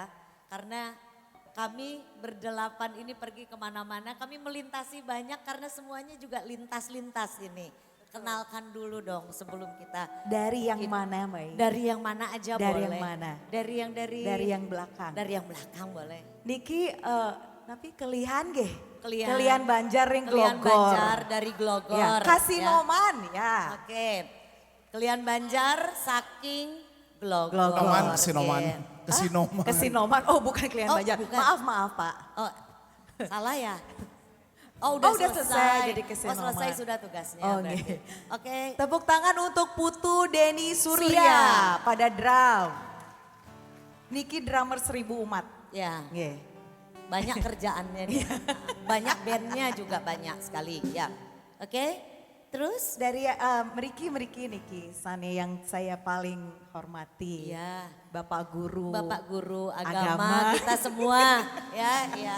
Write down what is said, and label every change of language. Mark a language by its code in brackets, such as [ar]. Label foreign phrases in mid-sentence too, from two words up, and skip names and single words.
[id] Karena kami berdelapan ini pergi kemana-mana, kami melintasi banyak karena semuanya juga lintas-lintas ini. Kenalkan dulu dong sebelum kita. Dari yang mana, Mbak? Dari yang mana aja Dari boleh. yang mana? Dari yang belakang. Dari yang belakang boleh. Niki, tapi kelihan geh. Kelihan. Kelihan Banjar yang Kelihan Glogor. Banjar dari Glogor. Ya, Kasinoman ya. Oke. Kelihan Banjar saking Glogor. Glogor. Kesinoman. Oke. Kesinoman. Kesinoman, oh bukan Kelihan Oh, Banjar. bukan. Maaf Pak. Oh, salah ya? Oh Oh, udah selesai jadi Oh Kesinoman. selesai sudah tugasnya. Oh, berarti. nggih. Oke. Tepuk tangan untuk Putu Deni Surya, Surya. pada drum. Niki drummer 1000 umat. Ya, Nggih. banyak kerjaannya nih. Banyak bandnya juga banyak sekali. Ya, oke. Terus? Dari [ban] Meriki Niki, [id] Sane yang saya paling hormati. Iya. Bapak Guru. Bapak Guru Agama. agama kita semua. Ya, ya.